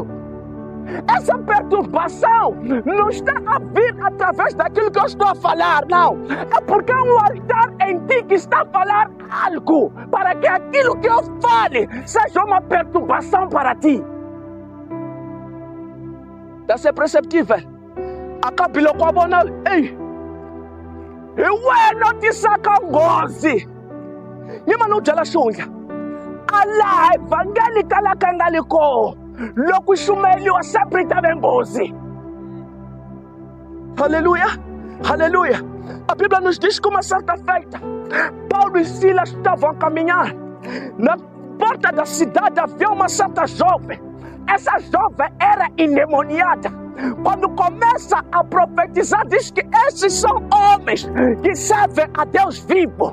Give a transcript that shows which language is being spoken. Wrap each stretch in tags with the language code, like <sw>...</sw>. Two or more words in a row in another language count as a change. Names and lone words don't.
<pt>Essa perturbação não está a vir através daquilo que eu estou a falar, não. É porque é um altar em ti que está a falar algo, para que aquilo que eu fale seja uma perturbação para ti. Está a ser perceptível? Acabe com a bona. Ei,</pt> <ts>hi wena tisaka nghozi. Nyima no byela xihundla a laha evhangeli kalaka nga li koho loko xumeliwa sempre ta ve nghozi.</ts> <pt>Aleluia, aleluia. A Bíblia nos diz que uma certa feita Paulo e Silas estavam a caminhar. Na porta da cidade havia uma certa jovem. Essa jovem era endemoniada. Quando começa a profetizar, diz que esses são homens que servem a Deus vivo.</pt>